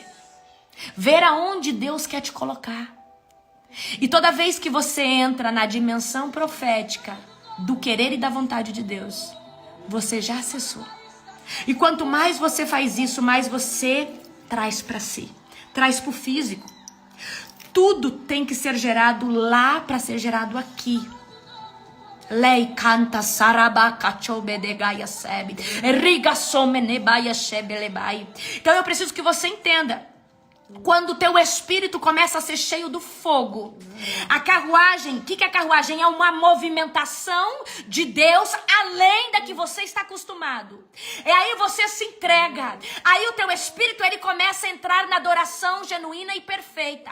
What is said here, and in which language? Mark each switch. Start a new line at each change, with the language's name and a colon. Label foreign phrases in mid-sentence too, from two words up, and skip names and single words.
Portuguese: Ver aonde Deus quer te colocar. E toda vez que você entra na dimensão profética do querer e da vontade de Deus, você já acessou. E quanto mais você faz isso, mais você traz para si. Traz para o físico. Tudo tem que ser gerado lá para ser gerado aqui. Lei canta sarabaca chobedegaia sebe riga somenebaia shebelebai. Então eu preciso que você entenda. Quando o teu espírito começa a ser cheio do fogo, a carruagem, o que é a carruagem? É uma movimentação de Deus além da que você está acostumado. E aí você se entrega. Aí o teu espírito ele começa a entrar na adoração genuína e perfeita.